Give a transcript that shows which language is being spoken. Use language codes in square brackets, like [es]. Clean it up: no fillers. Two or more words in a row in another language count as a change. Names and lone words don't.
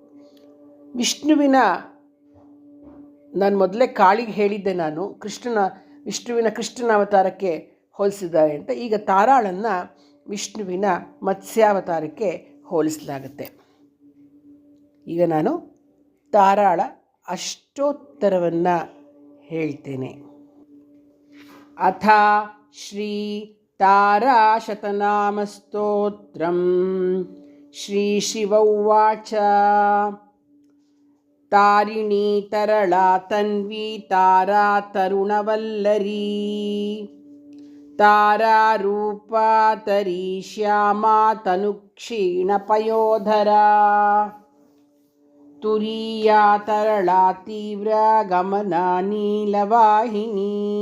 [kn] ನಾನು ಮೊದಲೇ ಕಾಳಿಗೆ ಹೇಳಿದ್ದೆ, ನಾನು ವಿಷ್ಣುವಿನ ಕೃಷ್ಣನ ಅವತಾರಕ್ಕೆ ಹೋಲಿಸಿದ್ದಾರೆ ಅಂತ. ಈಗ ತಾರಾಳನ್ನು ವಿಷ್ಣುವಿನ ಮತ್ಸ್ಯಾವತಾರಕ್ಕೆ ಹೋಲಿಸಲಾಗುತ್ತೆ. ಈಗ ನಾನು ತಾರಾಳ ಅಷ್ಟೋತ್ತರವನ್ನು ಹೇಳ್ತೇನೆ. [sa] ಅಥ ಶ್ರೀ ताराशतनामस्तोत्रम्। श्रीशिव उवाच तारिणी तरला तन्वी तारा तरुणवल्लरी तारारूपा तरी श्यामा तनुक्षीणपयोधरा तुरीया तरला तीव्रगमना नीलवाहिनी